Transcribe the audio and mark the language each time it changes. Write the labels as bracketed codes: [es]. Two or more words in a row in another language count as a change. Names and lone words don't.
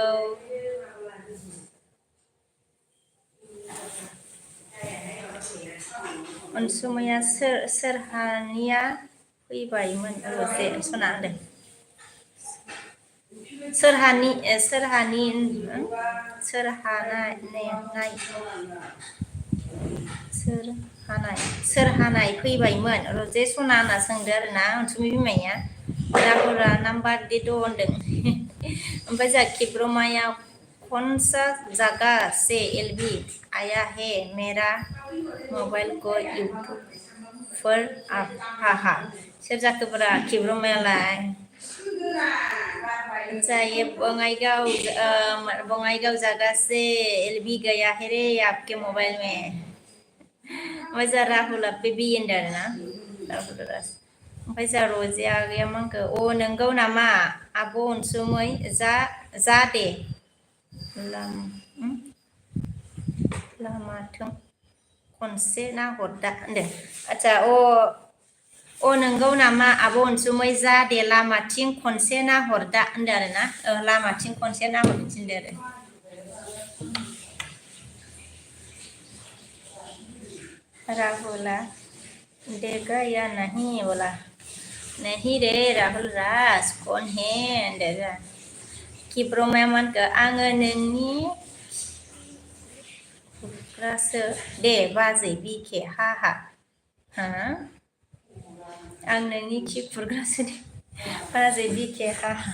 [brx] अनसुमैया सोरहानिया फैबायमोन रजे सना होनदों सोरहानाय फैबायमोन रजे सना होनना सोंदो आरोना अनसुमै बिमाया राहुला नाम्बार दे द' होनदों ओमफ्राय जोंहा खिब्रमाया [hi] कौनसा जगह से एलबी आया है मेरा मोबाइल को यूट्यूब पर [brx] हा सोर जाखोब्रा खिब्रमायालाय [hi] चाहिए बङाइगाव जगह से एलबी गया है रे आपके मोबाइल में [brx] ओमफ्राय जोंहा राहुला बेबी होनदों आरोना ओमफ्राय जोंहा रजिया आगैया मा होनखो नोंगौ नामा आब' अनसुमै जा दे लामाथों खनसे नाहरदा होनदों आदसा नोंगौ नामा आब' अनसुमै जा दे लामाथिं खनसे नाहरदा होनदों आरोना लामाथिं खनसे नाहरनो थिनदो आरो राहुला [hi] देखा या नहीं बोला नहीं रे राहुल राज कौन है [brx] होनदो खिब्रमाया मा होनखो आङो नोंनि खुग्रासो दे बाजै बिखे हा हा आं नोंनि खि खुरग्रासो बाजै बिखे हा